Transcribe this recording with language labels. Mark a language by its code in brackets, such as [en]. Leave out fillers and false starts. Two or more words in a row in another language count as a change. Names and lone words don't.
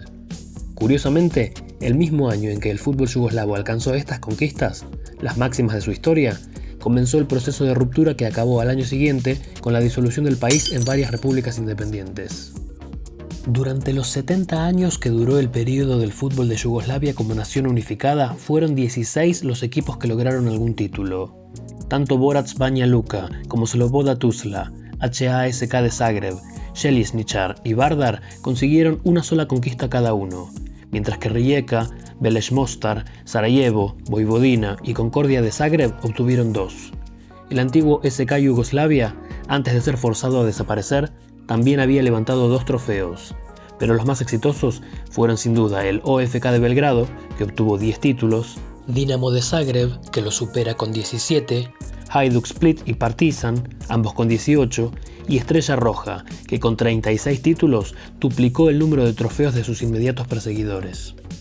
[es] Curiosamente, el mismo año en que el fútbol yugoslavo alcanzó estas conquistas, las máximas de su historia, comenzó el proceso de ruptura que acabó al año siguiente con la disolución del país en varias repúblicas independientes. Durante los 70 años que duró el periodo del fútbol de Yugoslavia como nación unificada, fueron 16 los equipos que lograron algún título. Tanto Borac Banja Luka como Sloboda Tuzla, HASK de Zagreb, Željezničar y Vardar consiguieron una sola conquista cada uno, mientras que Rijeka, Veleš Mostar, Sarajevo, Vojvodina y Concordia de Zagreb obtuvieron 2. El antiguo SK Yugoslavia, antes de ser forzado a desaparecer, también había levantado 2 trofeos, pero los más exitosos fueron sin duda el OFK de Belgrado, que obtuvo 10 títulos, Dinamo de Zagreb, que lo supera con 17, Hajduk Split y Partizan, ambos con 18, y Estrella Roja, que con 36 títulos duplicó el número de trofeos de sus inmediatos perseguidores.